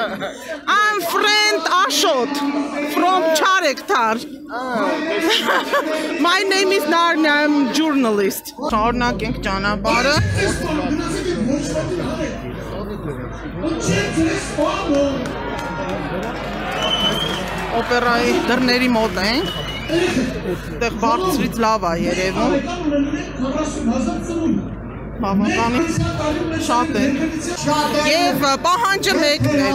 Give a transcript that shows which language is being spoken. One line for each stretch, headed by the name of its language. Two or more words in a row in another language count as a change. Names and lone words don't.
English: I'm friend Ashot from Charektar. My name is Narnia, I'm journalist.
Armenian: Շարունակենք ճանապարհը։ Օպերայի դռների մոտ ենք։ Այդտեղ բարձրից լավ է երևում։ Բավականին շատ է։ Եվ պահանջը մեկն է։